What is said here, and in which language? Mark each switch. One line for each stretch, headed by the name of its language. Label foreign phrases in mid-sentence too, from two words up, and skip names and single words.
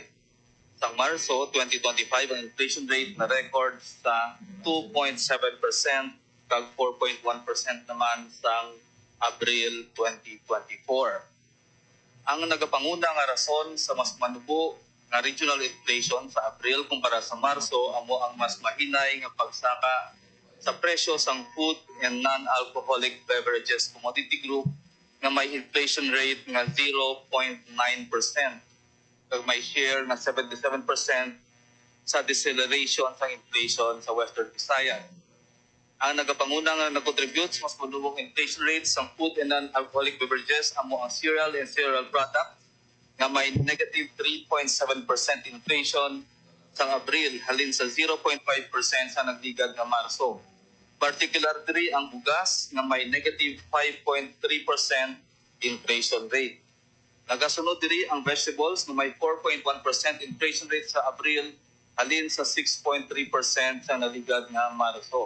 Hiligaynon: Sa Marso 2025 ang
English: inflation rate
Hiligaynon: na record sa 2.7% kag 4.1% naman sang Abril 2024. Ang nagapanguna nga rason sa mas manubo nga
English: regional inflation
Hiligaynon: sa Abril kumpara sa Marso amo ang mas mahinay nga pagsaka sa presyo sang
English: food and non-alcoholic beverages commodity group
Hiligaynon: nga may
English: inflation rate
Hiligaynon: nga 0.9% kag may share nga 77% sa deceleration sa inflation sa Western Visayas. Ang nagapanguna nga nag-contribute sa mas manubong
English: inflation rates
Hiligaynon: sa
English: food and non-alcoholic beverages
Hiligaynon: amo ang
English: cereal and cereal products
Hiligaynon: nga may negative 3.7% inflation sa Abril halin sa 0.5% sa nagligad nga Marso. Particularly ang bugas nga may negative 5.3%
English: inflation rate.
Hiligaynon: Nagasunod diri ang vegetables na may 4.1%
English: inflation rate
Hiligaynon: sa Abril halin sa 6.3% sa naligad nga Marso.